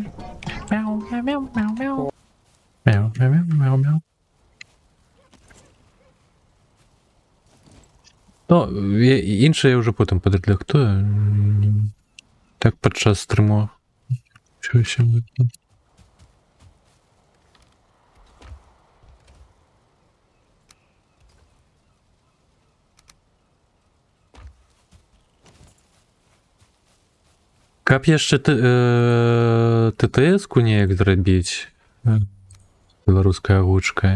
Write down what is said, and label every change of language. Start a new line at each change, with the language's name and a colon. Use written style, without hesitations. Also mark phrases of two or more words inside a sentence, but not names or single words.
Ukrainian: Мяу, мяу, мяу, мяу, мяу. Мяу, мяу, мяу, мяу, мяу. Ну, інше я вже потім підредактую. Так під час стриму. Що ще викину?
Belarusian: Каб яшчэ ТТС-ку неяк зрабіць беларускай агучкай.